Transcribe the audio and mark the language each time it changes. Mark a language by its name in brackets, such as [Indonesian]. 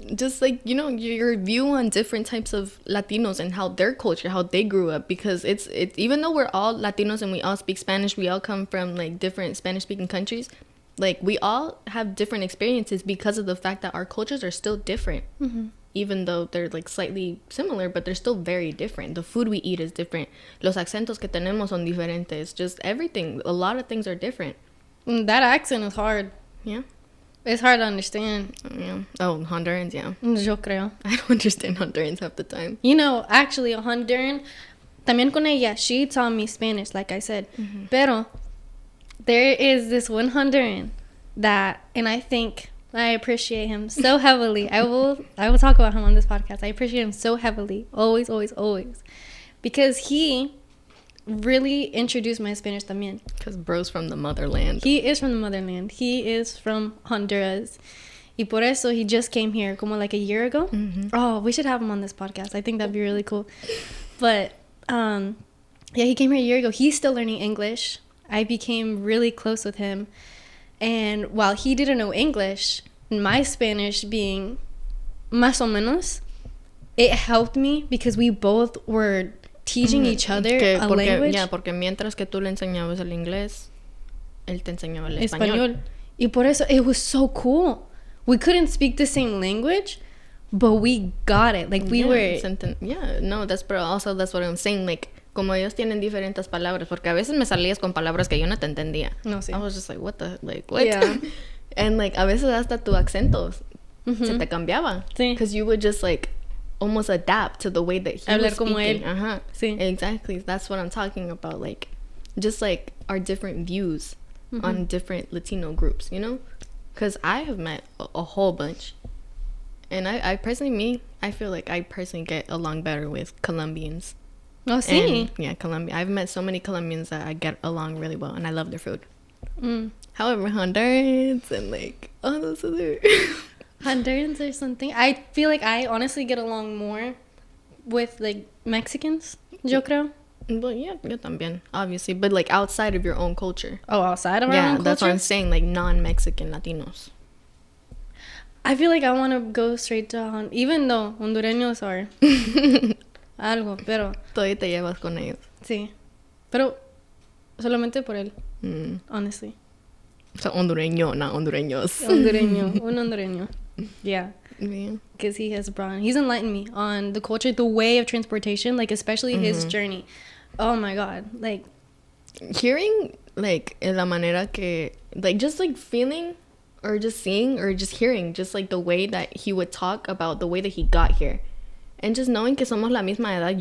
[English] Just like, you know, your view on different types of Latinos and how their culture, how they grew up, because it's even though we're all Latinos and we all speak Spanish, we all come from like different Spanish speaking countries, like we all have different experiences because of the fact that our cultures are still different. Even though they're like slightly similar, but they're still very different. The food we eat is different. [Spanish] Los acentos que tenemos son diferentes. [English] Just everything. A lot of things are different. That accent is hard. Yeah. It's hard to understand. Yeah. Oh, Hondurans, yeah. [Spanish] Yo creo. [English] I don't understand Hondurans half the time. You know, actually, a Honduran, [Spanish] también con ella, [English] she taught me Spanish, like I said. Pero there is this one Honduran that, and I think I appreciate him so heavily. I will talk about him on this podcast. I appreciate him so heavily. Always, always, always. Because he really introduced my Spanish también. Because bro's from the motherland. He is from the motherland. He is from Honduras. [Spanish] Y por eso [English] he just came here [Spanish] como [English] like a year ago. Oh, we should have him on this podcast. I think that'd be really cool. But yeah, he came here a year ago. He's still learning English. I became really close with him. And while he didn't know English, my Spanish being [Spanish] más o menos, [English] it helped me because we both were teaching each other a language. [Spanish] Yeah, porque mientras que tú le enseñabas el inglés, él te enseñaba el español. Y por eso, [English] it was so cool. We couldn't speak the same language, but we got it. Like, we were... Yeah, no, that's what I'm saying. [Spanish] Like, como ellos tienen diferentes palabras, porque a veces me salías con palabras que yo no te entendía. No, sí. [English] I was just like, what? Yeah. [Spanish] And, like, a veces hasta tu acento se te cambiaba. Sí. [English] Because you would just, like, almost adapt to the way that he [Spanish] Hablar [English] was [Spanish] como [English] speaking. [Spanish] él. Sí. [English] Exactly. That's what I'm talking about. Like, just, like, our different views on different Latino groups, you know? Because I have met a whole bunch. And I personally, I feel like I personally get along better with Colombians. [Spanish] Oh, sí. [English] And, yeah, Colombia. I've met so many Colombians that I get along really well, and I love their food. However, Hondurans and, like, all those other... Hondurans or something. I feel like I honestly get along more with, like, Mexicans, [Spanish] yo creo. [English] Well, yeah, [Spanish] yo también, [English] obviously. But, like, outside of your own culture. Oh, outside of our own culture? Yeah, that's what I'm saying, like, non-Mexican Latinos. I feel like I want to go straight to even though hondureños are [Spanish] algo, pero... Todavía te llevas con ellos. Sí. Pero solamente por él, honestly. O sea, hondureño, [English] not [Spanish] hondureños. Hondureño, un hondureño. [English] Yeah. Yeah. Because he's enlightened me on the culture, the way of transportation, like, especially his journey. Oh, my God. Like... Hearing, like, [Spanish] la manera que... [English] Like, just, like, feeling... or just seeing or just hearing just like the way that he would talk about the way that he got here and just knowing [Spanish] que somos la misma edad.